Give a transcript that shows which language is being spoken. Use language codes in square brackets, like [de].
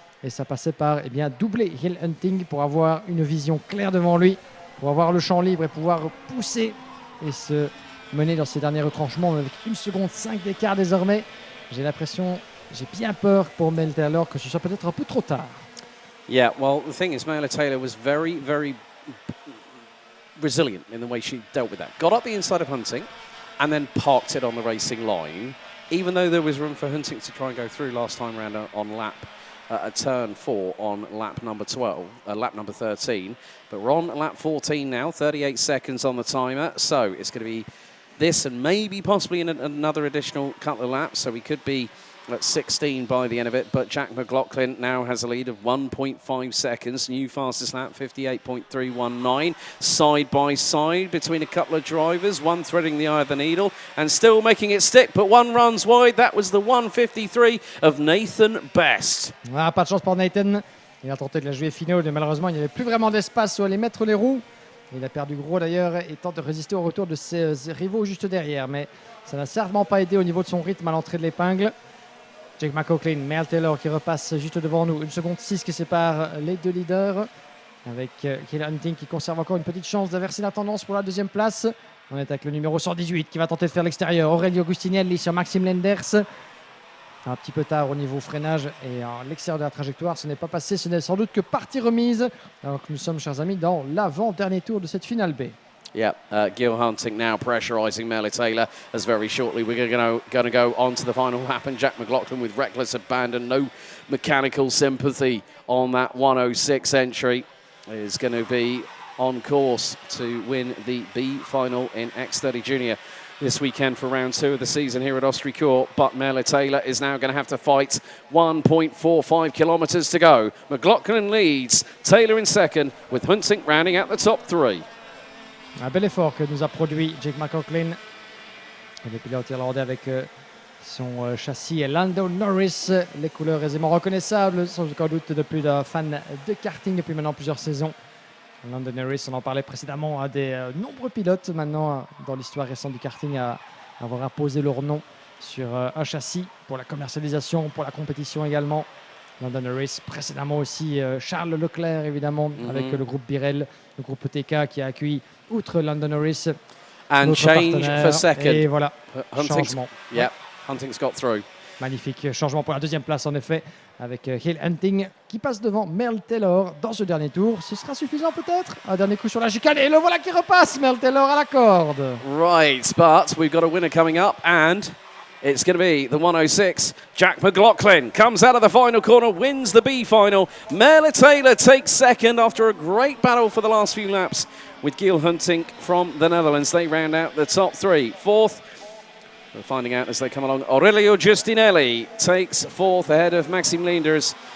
[fr] Et ça passait par doubler Hill Hunting pour avoir une vision claire devant lui, pour avoir le champ libre et pouvoir pousser et se mener dans ces derniers retranchements avec 1 seconde 5 d'écart désormais. J'ai bien peur pour Mel Taylor que ce soit peut-être un peu trop tard. [en] Yeah, well, the thing is, Mel Taylor was very, very resilient in the way she dealt with that. Got up the inside of Hunting and then parked it on the racing line, even though there was room for Hunting to try and go through last time round on lap at turn 4 on lap number 13. But we're on lap 14 now, 38 seconds on the timer. So it's going to be this and maybe possibly another additional couple of laps. So we could be at 16 by the end of it, but Jack McLaughlin now has a lead of 1.5 seconds. New fastest lap, 58.319. Side by side between a couple of drivers, one threading the eye of the needle and still making it stick, but one runs wide. That was the 1:53 of Nathan Best. [fr] Ah, pas de chance pour Nathan. Il a tenté de la jouer finale, mais malheureusement, il n'y avait plus vraiment d'espace où aller mettre les roues. Il a perdu gros d'ailleurs et tente de résister au retour de ses rivaux juste derrière, mais ça n'a certainement pas aidé au niveau de son rythme à l'entrée de l'épingle. Jake McLaughlin, Mel Taylor qui repasse juste devant nous. 1 seconde 6 qui sépare les deux leaders. Avec Hill Hunting qui conserve encore une petite chance d'inverser la tendance pour la deuxième place. On est avec le numéro 118 qui va tenter de faire l'extérieur. Aurelio Agustinelli sur Maxime Lenders. Un petit peu tard au niveau freinage et à l'extérieur de la trajectoire. Ce n'est pas passé, ce n'est sans doute que partie remise. Alors que nous sommes, chers amis, dans l'avant-dernier tour de cette finale B. [en] Yeah, Gil Hunting now pressurising Mel Taylor as very shortly we're going to go on to the final lap, and Jack McLaughlin with reckless abandon, no mechanical sympathy on that 106 entry, is going to be on course to win the B final in X30 Junior this weekend for round 2 of the season here at Ostricourt. But Mel Taylor is now going to have to fight 1.45 kilometres to go. McLaughlin leads, Taylor in second, with Hunting rounding out the top 3. [fr] Un bel effort que nous a produit Jake McLaughlin, le pilote irlandais avec son châssis Lando Norris, les couleurs aisément reconnaissables, sans aucun doute depuis d'un fan de karting depuis maintenant plusieurs saisons. Lando Norris, on en parlait précédemment, à des nombreux pilotes maintenant dans l'histoire récente du karting à avoir imposé leur nom sur un châssis pour la commercialisation, pour la compétition également. Lando Norris, précédemment aussi Charles Leclerc évidemment, avec le groupe Birel, le groupe TK qui a accueilli outre Lando Norris. [en] And change for second. [fr] Et voilà, changement. [en] Yeah, Hunting's got through. [fr] Magnifique changement pour la deuxième place en effet, avec Hill Hunting qui passe devant Mel Taylor dans ce dernier tour. Ce sera suffisant peut-être. Un dernier coup sur la chicane et le voilà qui repasse, Mel Taylor à la corde. [en] Right, but we've got a winner coming up and it's going to be the 106. Jack McLaughlin comes out of the final corner, wins the B final. Mel Taylor takes second after a great battle for the last few laps with Gil Hunting from the Netherlands. They round out the top 3. Fourth, we're finding out as they come along, Aurelio Giustinelli takes 4th ahead of Maxime Lenders.